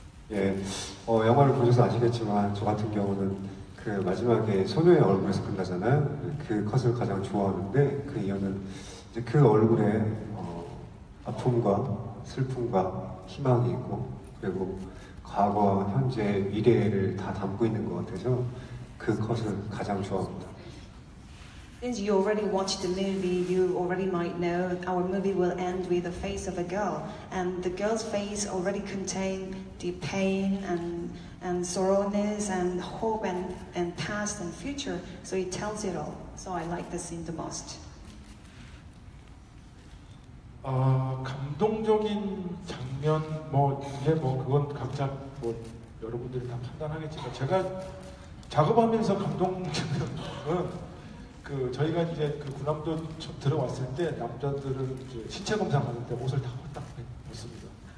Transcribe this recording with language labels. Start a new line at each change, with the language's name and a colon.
Korean: 예, 영화를 보셔서 아시겠지만 저 같은 경우는 그 마지막에 소녀의 얼굴에서 끝나잖아요. 그 컷을 가장 좋아하는데 그 이유는 이제 그 얼굴에 아픔과 슬픔과 희망이 있고 그리고 과거, 현재, 미래를 다 담고 있는 것 같아서 그 컷을 가장 좋아합니다.
English: Since you already watched the movie, you already might know our movie will end with the face of a girl, and the girl's face already contains the pain and sorrowness and hope and past and future. So it tells it all. So I like the scene the most.
Korean: 감동적인 장면 이게 그건 각자 여러분들이 다 판단하겠지만 제가 작업하면서 감동 장면은 저희가 이제 그 군함도 들어왔을 때 남자들은 신체 검사 받을 때 옷을 다 딱 벗습니다.